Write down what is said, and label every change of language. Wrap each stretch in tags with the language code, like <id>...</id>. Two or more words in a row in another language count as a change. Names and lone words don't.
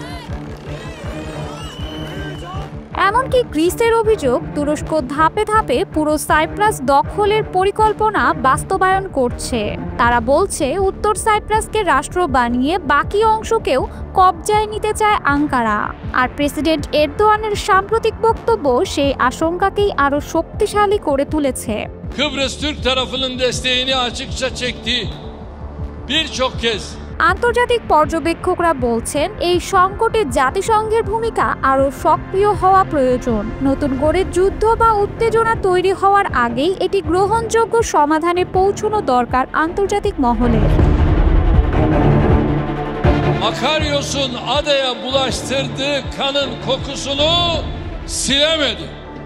<bn>এমনকি গ্রিসের অভিযোগ, তুরস্ক ধাপে ধাপে পুরো সাইপ্রাস দখলের পরিকল্পনা বাস্তবায়ন করছে। তারা বলছে, উত্তর সাইপ্রাসকে রাষ্ট্র বানিয়ে বাকি অংশকেও কবজায় নিতে চায় আঙ্কারা। আর প্রেসিডেন্ট এরদোয়ানের সাম্প্রতিক বক্তব্য সেই আশঙ্কাকেই আরো শক্তিশালী করে তুলেছে।</bn> <tr>Kıbrıs Türk tarafının desteğini açıkça çektiği birçok kez</tr> <bn>আন্তর্জাতিক পর্যবেক্ষকরা বলছেন, এই সংকটে জাতিসংঘের ভূমিকা আরও সক্রিয় হওয়া প্রয়োজন। নতুন করে যুদ্ধ বা উত্তেজনা তৈরি হওয়ার আগেই এটি গ্রহণযোগ্য সমাধানে পৌঁছানো দরকার আন্তর্জাতিক মহলে।</bn> <tr>Akaryos'un adaya bulaştırdığı kanın kokusunu silemedi.</tr>